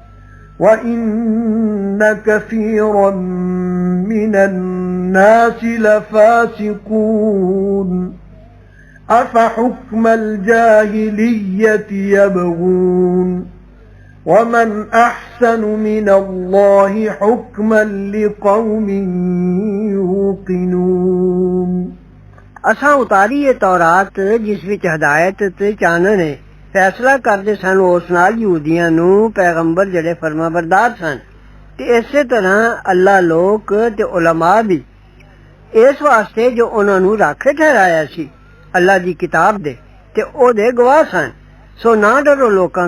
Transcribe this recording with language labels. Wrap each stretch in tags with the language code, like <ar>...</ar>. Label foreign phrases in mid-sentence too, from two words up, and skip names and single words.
<ar>وإن كثيرا من الناس لفاسقون أفحكم الجاهلية يبغون ومن أحسن من الله حكما لقوم يوقنون</ar> <pa>اساں اتاری ایہ تورات جس وچ ہدایت تے چانن ہے فیصلہ کردے سن اس نال یہودیاں نوں پیغمبر جیہڑے فرمانبردار سن تے اسے طرح اللہ لوک تے علما بھی اس واسطے جو انہاں نوں راکھے ٹھہرایا سی اللہ دی کتاب دے تے اوہدے گواہ سن سو نہ ڈرو لوکاں</pa>